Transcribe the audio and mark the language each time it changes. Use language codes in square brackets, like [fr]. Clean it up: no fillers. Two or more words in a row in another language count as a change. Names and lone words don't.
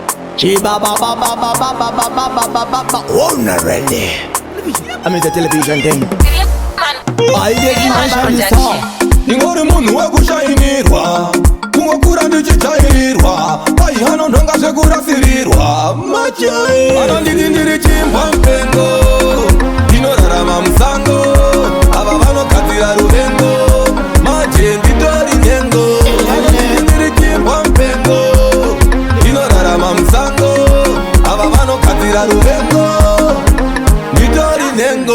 [en] Chiba ba ba ba ba ba ba ba ba ba ba ba ba. Oh, not ready. I'm in the television thing. I did my song. [sn] Ingori munhu wekushainirwa kungokura ndichijairwa pai hano nhonga zvekurasirirwa machai anonditi ndiri chimbwa mupengo ndinorarama musango ava vanogadzira ruvengo maje nditori nhengo anonditi ndiri chimbwa mupengo ndinorarama musango ava vanogadzira ruvengo nditori nhengo